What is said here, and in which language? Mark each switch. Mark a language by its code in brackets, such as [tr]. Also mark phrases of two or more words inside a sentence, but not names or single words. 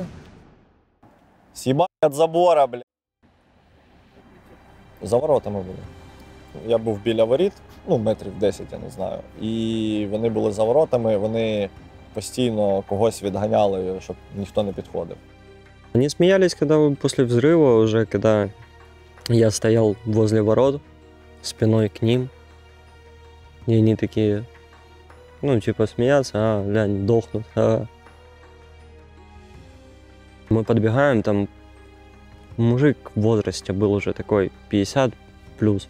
[uk] Съебать від забора, бля. За воротами були. Я був біля воріт, ну, метрів 10, я не знаю. І вони були за воротами, вони постійно когось відганяли, щоб ніхто не підходив. [ru] Они смеялись, когда после взрыва, уже когда я стоял возле ворот, спиной к ним. И они такие, ну, типа, смеяться, глянь, дохнут. Мы подбегаем, там мужик в возрасте был уже такой 50 плюс.